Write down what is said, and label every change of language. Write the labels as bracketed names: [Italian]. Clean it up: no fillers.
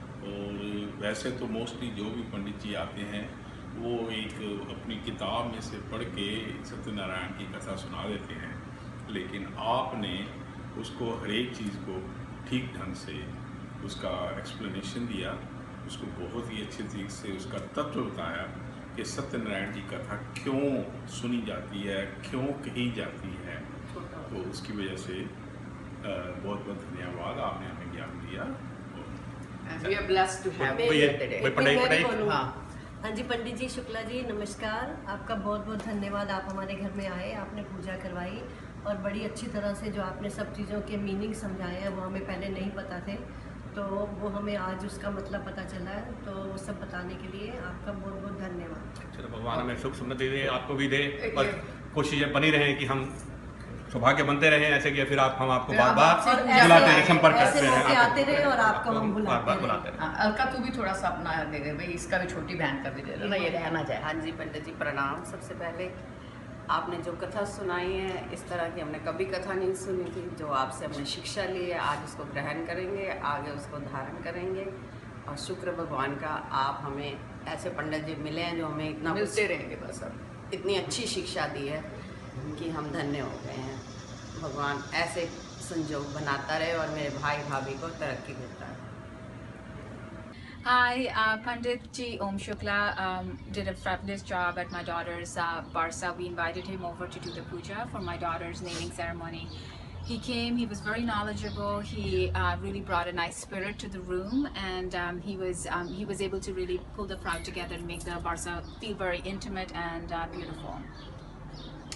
[Hindi] और वैसे तो मोस्टली जो भी पंडित जी आते हैं वो एक अपनी किताब में से पढ़ के सत्यनारायण की कथा सुना देते हैं, लेकिन आपने उसको हर एक चीज़ को ठीक ढंग से उसका एक्सप्लेनेशन दिया, उसको बहुत ही अच्छे तरीके से उसका तत्व बताया कि सत्यनारायण की कथा क्यों सुनी जाती है, क्यों कही जाती है. तो उसकी वजह से बहुत बहुत धन्यवाद, आपने हमें ज्ञान दिया. [English] We are blessed to have you here today. [Hindi] हाँ जी, पंडित जी शुक्ला जी नमस्कार. आपका बहुत बहुत धन्यवाद. आप हमारे घर में आए, आपने पूजा करवाई और बड़ी अच्छी तरह से जो आपने सब चीज़ों के मीनिंग समझाए हैं वो हमें पहले नहीं पता थे, तो वो हमें आज उसका मतलब पता चला है. तो वो सब बताने के लिए आपका बहुत बहुत धन्यवाद. चलो, भगवान हमें सुख समृद्धि दे, आपको भी दे और कोशिशें बनी रहें कि हम सौभाग्य बनते रहें ऐसे कि फिर हम आपको बार बार बुलाते हैं, संपर्क करते हैं, आते रहे और आपको हम बुलाते हैं. अलका, तू भी थोड़ा सा अपना दे दे भाई, इसका भी छोटी बहन कर दे ना, ये रहना चाहे. हाँ जी पंडित जी प्रणाम. सबसे पहले आपने जो कथा सुनाई है, इस तरह की हमने कभी कथा नहीं सुनी थी. जो आपसे हमने शिक्षा ली है, आज उसको ग्रहण करेंगे, आगे उसको धारण करेंगे. और शुक्र भगवान का आप हमें ऐसे पंडित जी मिले हैं जो हमें इतना मिलते रहेंगे बस. अब इतनी अच्छी शिक्षा दी है कि हम धन्य हो गए हैं. भगवान ऐसे संजोग बनाता रहे और मेरे भाई भाभी को तरक्की देता है. [English] Hi, Pandit Ji Om Shukla did a fabulous job at my daughter's Barsa. We invited him over to do the puja for my daughter's naming ceremony. He came, he was very knowledgeable, he really brought a nice spirit to the room, and he was able to really pull the crowd together and make the Barsa feel very intimate and beautiful.